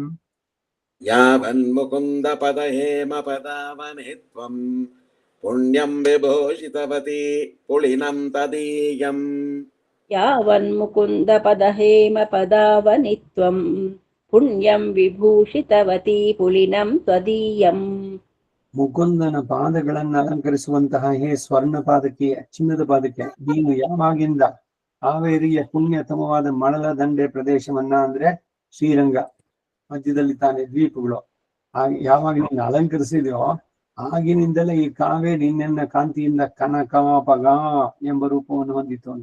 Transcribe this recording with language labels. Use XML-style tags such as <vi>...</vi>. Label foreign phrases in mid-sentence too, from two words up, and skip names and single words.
<sa>यावन्मुकुन्दपदहेमपदावने त्वं पुण्यं विभूषितवती पुलिनं तदीयम् यावन्मुकुन्दपदहेमपदावनित्वं पुण्यं विभूषितवती पुलिनं त्वदीयम्</sa> <kn>ಮುಕುಂದನ ಪಾದಗಳನ್ನು ಅಲಂಕರಿಸುವಂತಹ ಹೇ ಸ್ವರ್ಣ ಪಾದಕ್ಕೆ ಚಿನ್ನದ ಪಾದಕ್ಕೆ ನೀನು ಯಾವಾಗಿಂದ ಕಾವೇರಿಯ ಪುಣ್ಯತಮವಾದ ಮಳಲ ದಂಡೆ ಪ್ರದೇಶವನ್ನ ಅಂದ್ರೆ ಶ್ರೀರಂಗ ಮಧ್ಯದಲ್ಲಿ ತಾನೇ ದ್ವೀಪಗಳು ಯಾವಾಗ ನೀನು ಅಲಂಕರಿಸಿದ್ಯೋ ಆಗಿನಿಂದಲೇ ಈ ಕಾವೇರಿ ನಿನ್ನ ಕಾಂತಿಯಿಂದ ಕನಕಾಪಗ ಎಂಬ ರೂಪವನ್ನು ಹೊಂದಿತ್ತು ಅಂತ.</kn>